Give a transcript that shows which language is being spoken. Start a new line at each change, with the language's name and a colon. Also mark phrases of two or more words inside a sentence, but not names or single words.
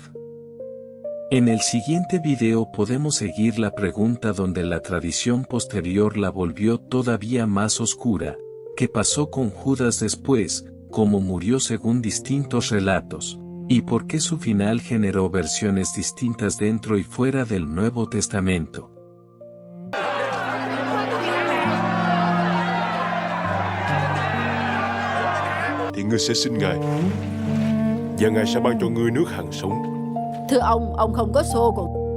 Spanish: En el siguiente video podemos seguir la pregunta donde la tradición posterior la volvió todavía más oscura. ¿Qué pasó con Judas después? ¿Cómo murió según distintos relatos? ¿Y por qué su final generó versiones distintas dentro y fuera del Nuevo Testamento?
Vietnamese: Thì ngươi sẽ xin Ngài, và Ngài sẽ ban cho ngươi nước hằng sống. Thưa ông không có xô còn